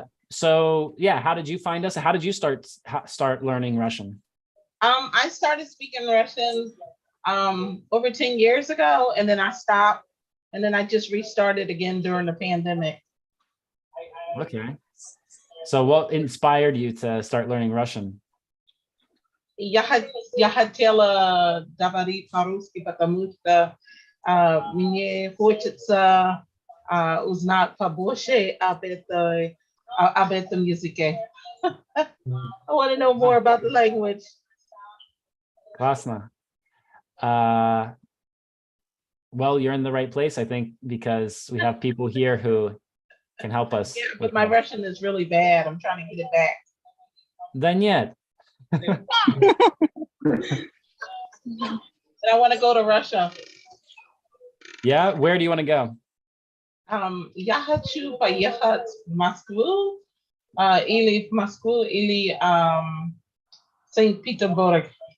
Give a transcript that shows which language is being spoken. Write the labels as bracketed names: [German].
[English] So yeah, how did you find us? How did you start learning Russian? I started speaking Russian over 10 years ago, and then I stopped, and then I just restarted again during the pandemic. Okay. So what inspired you to start learning Russian? [Russian] Я хотела говорить по-русски, потому что мне хочется узнать побольше об этом языке. [English] I want to know more about the language. [Russian] Классно. [English] Well, you're in the right place, I think, because we have people here who can help us. Yeah, but my Russian is really bad. I'm trying to get it back. [Russian] Да нет. [English] And I want to go to Russia. Yeah, where do you want to go? [Russian] Я хочу поехать в Москву, или в Москву, или Санкт-Петербург.